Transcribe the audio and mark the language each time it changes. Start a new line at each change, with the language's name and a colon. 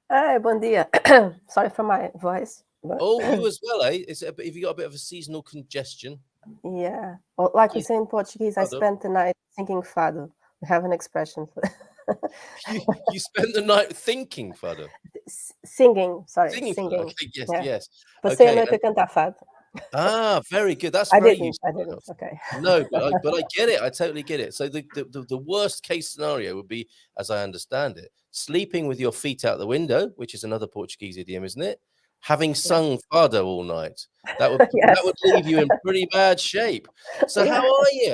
English: Hi,
Portuguese: bom dia.
English: Sorry for my voice. But... Oh, you as well, eh? Have you got a bit of a seasonal congestion? Yeah. Well, like we say in Portuguese, I spent the night thinking fado. We have an expression for that. you spent the night thinking fado? Singing, sorry. Singing. Okay, yes, yeah. yes.
Portuguese: Passei a noite a cantar fado.
English: Very good. That's I very didn't. useful. Okay. No, but I get it. I totally get it. So the worst case scenario would be, as I understand it, sleeping with your feet out the window, which is another Portuguese idiom, isn't it? Having sung fado all night. That would Yes. that would leave you in pretty bad shape. So how are you?